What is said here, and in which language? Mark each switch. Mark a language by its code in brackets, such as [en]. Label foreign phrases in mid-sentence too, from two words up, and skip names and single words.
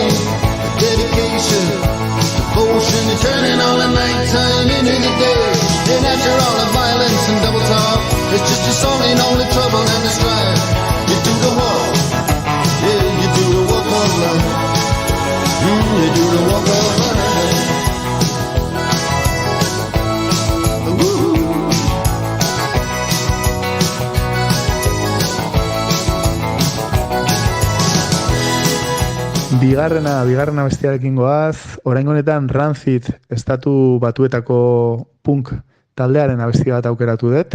[en] Dedication, devotion, and turning all the nighttime into the day. And after all the violence and double talk, it's just a song ain't only trouble and the strife. You do the walk, yeah, you do the walk of life. You do the walk of life. [eu] Bigarrena bestiarekin goaz, oraingo honetan Rancid estatu batuetako punk taldearen abesti bat aukeratu dut.